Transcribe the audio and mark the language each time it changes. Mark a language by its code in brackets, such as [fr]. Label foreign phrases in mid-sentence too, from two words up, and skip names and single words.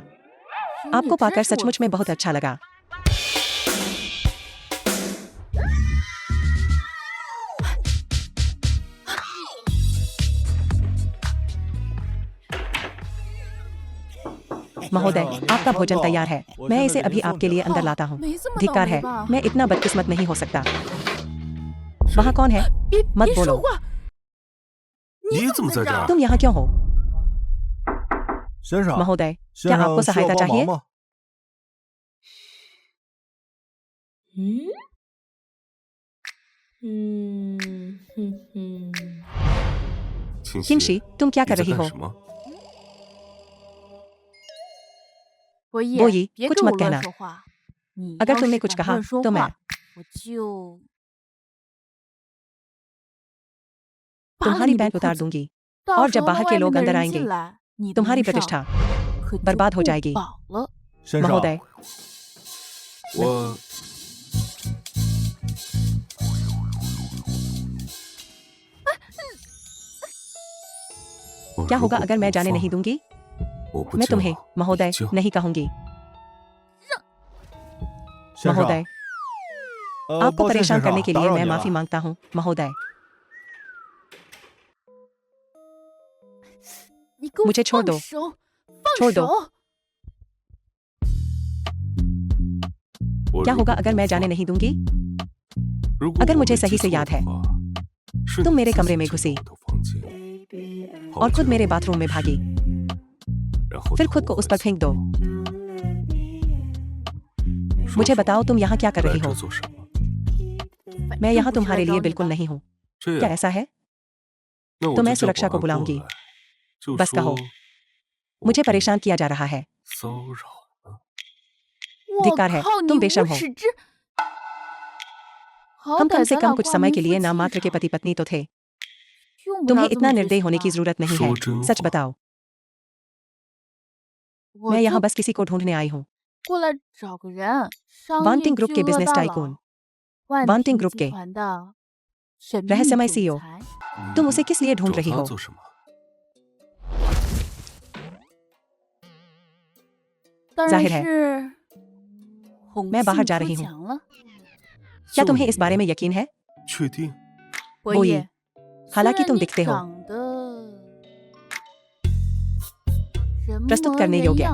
[hi] आपको पाकर सचमुच में बहुत अच्छा लगा। महोदय, आपका भोजन तैयार है। मैं इसे अभी आपके लिए अंदर लाता हूँ। धिक्कार है, मैं इतना बदकिस्मत नहीं हो सकता। वहाँ कौन है? मत बोलो। [zh] 你怎么在这儿？ [hi] तुम यहाँ क्यों हो? [zh] 先生， [hi] महोदय, [zh] 先 [hi] क्या [zh] 生 [hi] आपको [zh] 需要 [hi] सहायता [zh] 帮 [hi] चाहिए? [zh] 忙吗？ [hi] किंशी, तुम क्या [zh] 你 [hi] कर [zh] 在 [hi] रही [zh] 干 [hi] हो? [zh] 什么？ [hi] बोई, कुछ मत कहना। अगर तुमने कुछ कहा तो मैं तुम्हारी पैंट उतार दूंगी। और जब बाहर के लोग अंदर आएंगे, तुम्हारी प्रतिष्ठा बर्बाद हो जाएगी। [zh] 先生， [hi] महोदय, [zh] 我 [hi] क्या होगा अगर मैं जाने नहीं दूंगी? [zh] 我不 [hi] मैं [zh] 叫 [hi] तुम्हें महोदय [zh] 叫 [hi] नहीं कहूंगी। [zh] 先生 [hi] महोदय, आपको [zh] 抱歉 [hi] परेशान [zh] 先 [hi] करने [zh] 生， [hi] के [zh] 打 [hi] लिए [zh] 扰 [hi] मैं [zh] 你 [hi] माफी [zh] 了。 [hi] मांगता हूँ, महोदय। मुझे छोड़ दो। छोड़ दो। [zh] 我 [hi] क्या [zh] 如 [hi] होगा [zh] 果 [hi] अगर [zh] 不 [hi] मैं जाने [zh] 放 [hi] नहीं दूंगी? [zh] 如果 [hi] अगर [zh] 我 [hi] मुझे [zh] 没 [hi] सही [zh] 记 [hi] से [zh] 错 [hi] याद [zh] 的 [hi] है, [zh] 话，是 [hi] तुम [zh] 你 [hi] मेरे [zh] 自 [hi] कमरे [zh] 己 [hi] में [zh] 进 [hi] घुसी [zh] 我的房间， [hi] और [zh] 跑 [hi] खुद [zh] 进 [hi] मेरे [zh] 我的 [hi] बाथरूम में भागी। [zh] 然后 [hi] फिर [zh] 偷 [hi] खुद को [zh] 我 [hi] उस पर [zh] 的 [hi] फेंक दो। [zh] 说 [hi] मुझे [zh] 说 [hi] बताओ तुम यहाँ क्या कर [zh] 来 [hi] रही [zh] 这 [hi] हो? [zh] 做什么？ [hi] मैं यहाँ तुम्हारे लिए बिल्कुल नहीं हूँ। [zh] 这 [hi] क्या [zh] 样， [hi] ऐसा है? [zh] 那我 [hi] तो [zh] 就 [hi] मैं [zh] 叫 [hi] सुरक्षा [zh] 保 [hi] को [zh] 安过 [hi] बुलाऊंगी। [zh] 来，就 [hi] बस [zh] 说 [hi] कहो। [zh] 我 [hi] मुझे [zh] 被 [hi] परेशान किया जा रहा है। [zh] 骚扰了。 [hi] धिक्कार है, तुम बेशर्म हो। हम कम से कम कुछ समय के लिए नाम मात्र के पति पत्नी तो थे। तुम्हें इतना निर्दयी होने की जरूरत नहीं है। [zh] 说真 [hi] सच [zh] 话， [hi] बताओ। मैं यहाँ बस किसी को ढूंढने आई हूँ। वांटिंग ग्रुप के [en] business tycoon, [hi] वांटिंग ग्रुप के रहस्यमय सीईओ। [zh] 你 [hi] तुम उसे किस लिए ढूंढ [zh] 找 [hi] रही [zh] 他 [hi] हो? [zh] 做什么？ [hi] जाहिर है, मैं बाहर जा रही हूँ। क्या तुम्हें इस बारे में यकीन है? [zh] 确定？ [hi] बोई, हालांकि तुम दिखते हो प्रस्तुत करने योग्य।